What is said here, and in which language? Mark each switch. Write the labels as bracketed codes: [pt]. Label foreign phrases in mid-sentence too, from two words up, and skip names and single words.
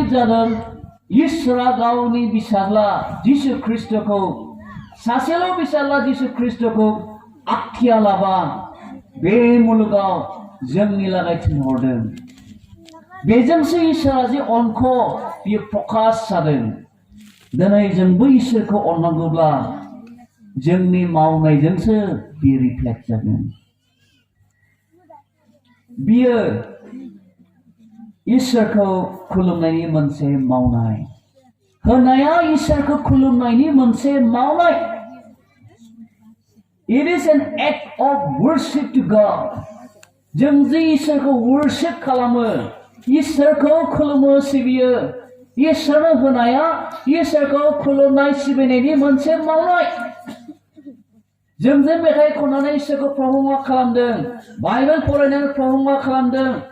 [brx] जादों इसोरा गावनि फिसाज्ला जिसु ख्रीष्टखौ सासेल' फिसाज्ला जिसु ख्रीष्टखौ आखियालाबा बे मुलुगाव जोंनि लागै थिनहरदों बेजोंसो इसोरा जे अनखौ बियो प्रकाश जादों दिनै जोंबो इसोरखौ अननांगौब्ला जोंनि मावनायजोंसो बियो रिफ्लेक्ट जागोन बियो इसोरखौ खुलुमनायनि मोनसे मावनाय होनाया इसोरखौ खुलुमनायनि मोनसे मावनाय It [en] is an act of worship to God [brx] जों जे इसोरखौ worship खालामो इसोरखौ खुलुमो सिबियो इसोरनो होनाया इसोरखौ खुलुमनाय सिबिनायनि मोनसे मावनाय जों जे मेथाइ खननानै इसोरखौ प्रहंगा खालामदों बाइबेल फरायनानै प्रहंगा खालामदों